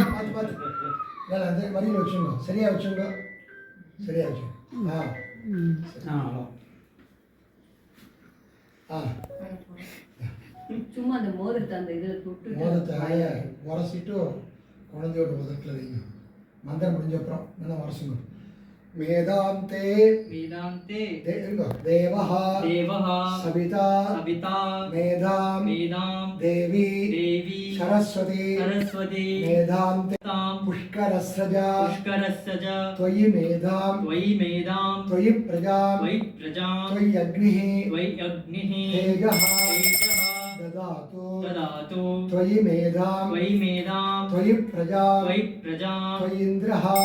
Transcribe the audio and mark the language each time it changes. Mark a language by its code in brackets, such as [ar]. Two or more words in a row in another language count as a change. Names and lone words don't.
[ta] பார்த்து பார்த்து வேலை அந்த வரியில் வச்சுங்க சரியா வச்சுங்க சும்மா அந்த மோதிரத்தை அந்த இதில் போட்டு மோதிரத்தை உரசிட்டு குழந்தையோட உதட்டில் வைங்க மந்திரம் முடிஞ்ச அப்புறம் நல்லா உரசுங்க वेदांते [sa] देवः सविता मेधां देवी सरस्वती मेधांते पुष्करस्रजा त्वयि मेधां त्वयि प्रजा त्वयि अग्निः तेजः ददातु त्वयि मेधां त्वयि प्रजा त्वयि इन्द्रः